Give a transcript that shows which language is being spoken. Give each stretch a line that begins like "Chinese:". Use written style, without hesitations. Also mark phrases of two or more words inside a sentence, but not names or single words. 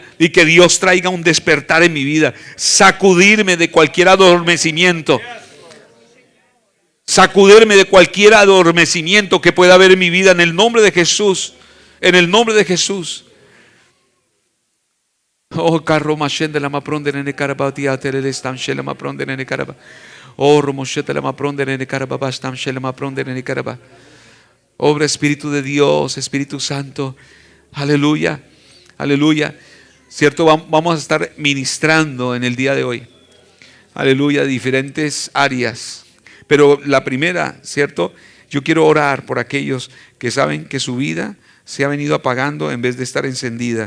Spanish: Y que Dios traiga un despertar en mi vida. Sacudirme de cualquier adormecimiento. Sacudirme de cualquier adormecimiento que pueda haber en mi vida en el nombre de Jesús. En el nombre de Jesús. Oh, carro machende la mapronde nene carabatia terele stam shela mapronde nene caraba. Oh, romoshete la mapronde nene caraba stam shela mapronde nene caraba. Obra, Espíritu de Dios, Espíritu Santo. Aleluya. Aleluya. Cierto, vamos a estar ministrando en el día de hoy. Aleluya, diferentes áreas. Pero la primera, cierto, yo quiero orar por aquellos que saben que su vida se ha venido apagando en vez de estar encendida.